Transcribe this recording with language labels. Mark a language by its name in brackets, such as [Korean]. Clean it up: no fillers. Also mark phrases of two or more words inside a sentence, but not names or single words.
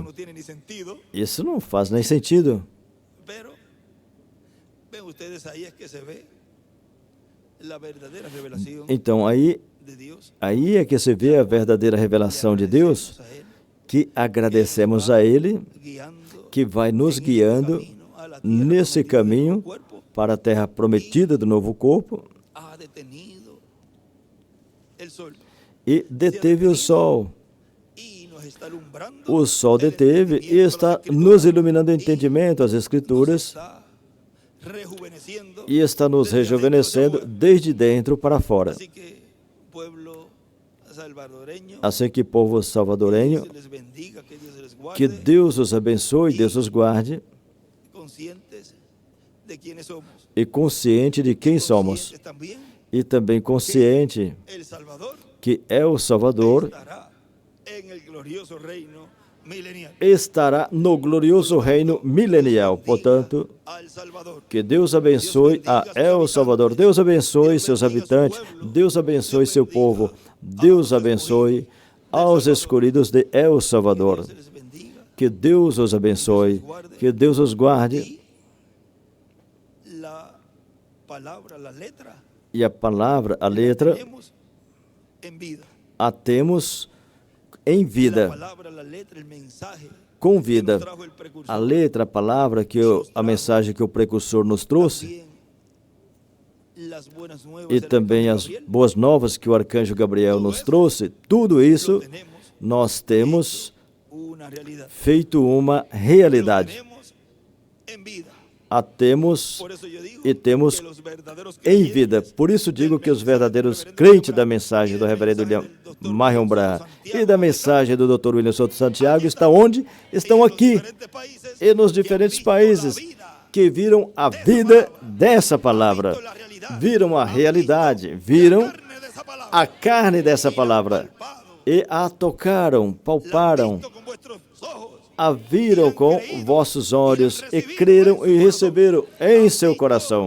[Portuguese] Isso não faz nem sentido. Então, aí é que se vê a verdadeira revelação de Deus, que agradecemos a Ele, que vai nos guiando nesse caminho para a terra prometida do novo corpo, [Spanish] detenido el sol [Portuguese] e deteve o sol. [Spanish] y nos está alumbrando [Portuguese] O sol [Spanish] el [Portuguese] deteve e [Spanish] entendimiento está a las nos Escrituras, [Portuguese] iluminando o entendimento, as [Spanish] nos [Portuguese] Escrituras, [Spanish] está rejuveneciendo [Portuguese] e está nos [Spanish] desde adentro [Portuguese] rejuvenescendo [Spanish] hacia afuera. [Portuguese] desde dentro para fora. [Spanish] Así que, pueblo salvadoreño, [Portuguese] Assim que povo que salvadorenho, [Spanish] Dios les bendiga, que Dios les guarde, [Portuguese] que Deus os abençoe, Deus os guarde, [Spanish] conscientes de quiénes somos, [Portuguese] e consciente de quem somos, [Spanish] conscientes también [Portuguese] e também consciente [Spanish] El Salvador [Portuguese] que é o Salvador, [Spanish] estará en el glorioso reino milenial. [Portuguese] estará no glorioso reino milenial. Portanto, [Spanish] Al Salvador. [Portuguese] que Deus abençoe a El Salvador, Deus abençoe seus habitantes, Deus abençoe seu povo, Deus abençoe aos escolhidos de El Salvador. [Spanish] Se les bendiga. [Portuguese] Que Deus os abençoe, que Deus os guarde, [Spanish] Y la palabra, la letra, [Portuguese] e a palavra, a letra, [Spanish] tenemos en vida. [Portuguese] a temos em [Spanish] La [Portuguese] vida, [Spanish] palabra, la letra, el mensaje [Portuguese] com que vida. [Spanish] nos trajo el precursor. [Portuguese] A letra, a palavra, a mensagem que o precursor nos trouxe, [Spanish] También las buenas nuevas [Portuguese] e [Spanish] del [Portuguese] também [Spanish] arcángel as Gabriel. [Portuguese] boas novas que o arcanjo Gabriel nos trouxe, tudo isso [Spanish] Lo tenemos [Portuguese] nós temos [Spanish] una realidad. [Portuguese] feito uma [Spanish] Lo [Portuguese] realidade. [Spanish] tenemos en vida. [Portuguese] A temos [Spanish] Por eso yo digo [Portuguese] e temos [Spanish] que los verdaderos [Portuguese] em vida. Por isso digo que os verdadeiros crentes da mensagem do reverendo William Marion Branham e da mensagem do Dr. William Souto Santiago estão onde? Estão aqui e nos diferentes países que viram a vida dessa palavra, viram a realidade, viram a carne dessa palavra e a tocaram, palparam, a viram com vossos olhos e creram e receberam em seu coração.